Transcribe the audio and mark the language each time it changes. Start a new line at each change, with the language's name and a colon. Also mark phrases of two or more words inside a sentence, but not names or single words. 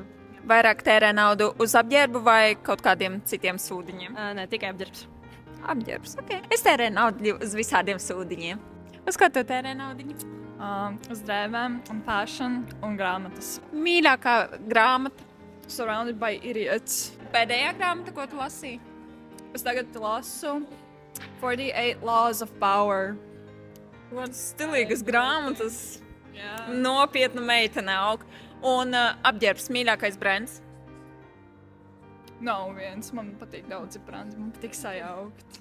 Latvian: Vairāk tērē naudu uz apģērbu vai kaut kādiem citiem sūdiņiem? Ne, tikai apģērbs. Apģērbs, ok. Es tērēju naudu uz visādiem sūdiņiem. Uz ko tu tērē naudiņu? Uz drēbēm un fashion un grāmatas. Mīļākā grāmata? Surrounded by Idiots. Pēdējā grāmata, ko tu lasīji? Es tagad lasu 48 Laws of Power. Kādas stilīgas grāmatas. Jā. Nopietna meitene aug. Un apģērbs mīļākais brands? Nav viens, man patīk daudzi brandi, man patīk sajaukt.